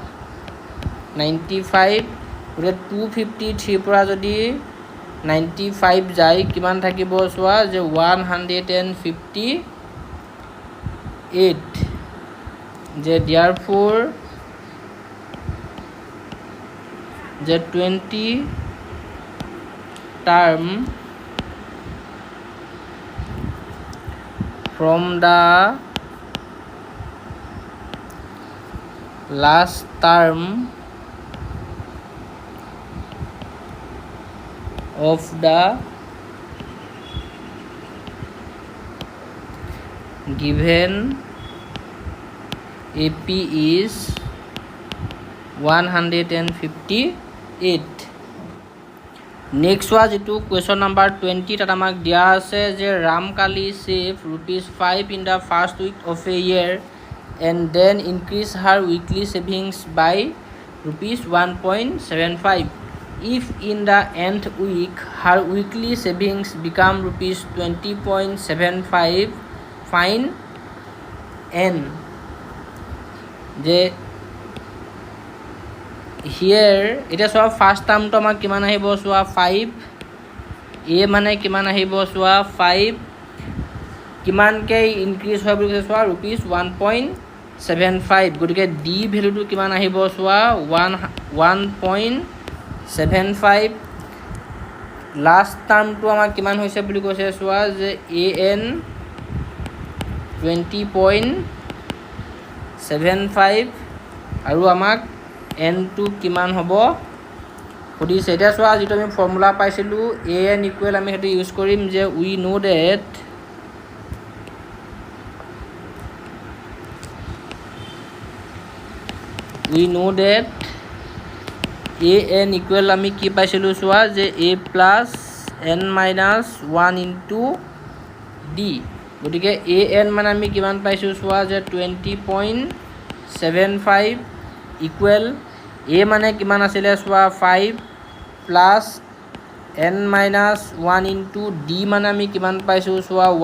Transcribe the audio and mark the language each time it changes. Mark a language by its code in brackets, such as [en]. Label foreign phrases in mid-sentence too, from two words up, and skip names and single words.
[as] 95 গতিকে 253 পৰা যদি 95 যায় কিমান থাকিব চোৱা যে 158 যে therefore যে 20 term [en] from the last term of the given AP is [as] 158 নেক্সট ওয়া যেটো [en] question number [as] 20 তাত আমাক দিয়া আছে যে [en] Ramkali save ₹5 in the first week of a year and then increase her weekly savings by ₹1.75 if in the nth week her weekly savings become ₹20.75 find n [as] যে here এটা সব [en] first term [as] তো আমাক কিমান আহিব সোয়া 5 a মানে কিমান আহিব সোয়া 5 কিমান কে ইনক্রিজ হয় বুলি সোয়া ₹1.75 গটিকে d ভ্যালুটো কিমান আহিব সোয়া 1.75 [en] last term [as] তো আমাক কিমান হৈছে বুলি কৈছে সোয়া যে an 20.75 আৰু আমাক n to কিমান হ'ব খুদিছে এটা সোয়া যেটো আমি ফর্মুলা পাইছিলো an ইকুৱেল আমি হেতু ইউজ কৰিম যে [en] we know that an [as] ইকুৱেল আমি কি পাইছিলো সোয়া যে [en] a plus n minus 1 into d [as] গটিকে an মানে আমি কিমান পাইছো সোয়া যে 20.75 ইকুৱেল a মানে কিমান আছিলে চোৱা 5 [en] plus n minus 1 into d [as] মানে আমি কিমান পাইছোঁ চোৱা